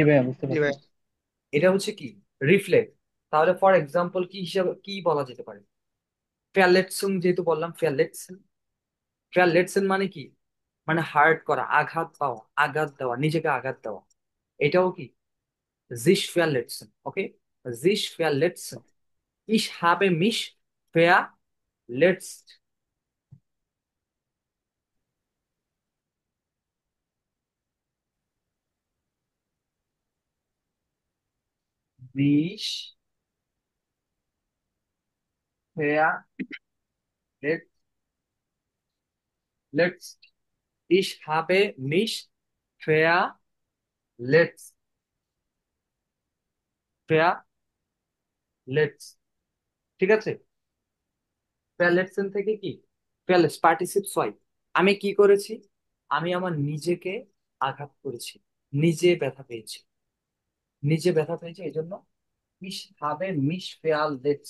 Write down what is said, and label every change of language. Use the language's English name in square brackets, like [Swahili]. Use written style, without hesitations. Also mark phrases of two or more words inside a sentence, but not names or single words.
[Bangla] ভাইয়া, বুঝতে জি পারছি। ভাইয়া। এটা হচ্ছে কি রিফ্লেক্ট। তাহলে [English] for example [Bangla] কি হিসাবে কি বলা যেতে পারে? ফেয়ারলেটসুং, যেহেতু বললাম ফেয়ারলেটসেন, ফেয়ারলেটসেন মানে কি, মানে হার্ট করা, আঘাত পাওয়া, আঘাত দেওয়া, নিজেকে আঘাত দেওয়া। এটাও কি [German] sich verletzen, [Bangla] okay? [German] Sich verletzen. Ich habe mich verletzt. Mich verletzt. Ich habe mich verletzt. Verletzt. [Bangla] ঠিক আছে? ফেয়ারলেটসেন থেকে কি ফেয়ারলেস পার্টিসিপ হয়। আমি কি করেছি? আমি আমার নিজেকে আঘাত করেছি, নিজে ব্যথা পেয়েছি, নিজে ব্যথা পেয়েছি, এই জন্য মিশ হবে [German] mich verletzt.